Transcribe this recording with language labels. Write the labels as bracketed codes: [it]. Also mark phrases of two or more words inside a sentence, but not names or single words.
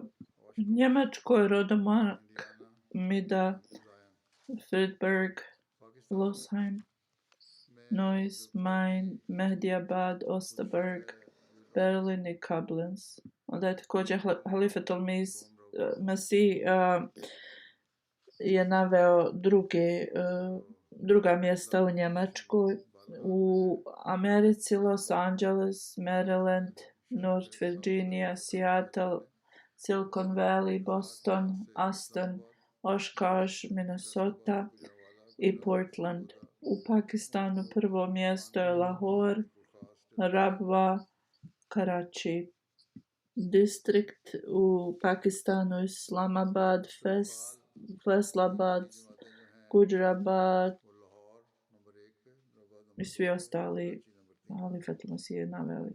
[bs] Njemačkoj Rodomark, Mida, Friedberg, Losheim, Neuss, Main, Mehdiabad, Osterberg, Berlin i Koblenz. Onda je također Halifatul Mesih je naveo druga mjesta u Njemačkoj. U Americi Los Angeles, Maryland, North Virginia, Seattle, Silicon Valley, Boston, Aston, Oshkosh, Minnesota i Portland. U Pakistanu prvo mjesto je Lahore, Rabwa, Karachi. Distrikt u Pakistanu Islamabad, Faisalabad, Gujarabad i svi ostali Halifatul Mesih je naveli.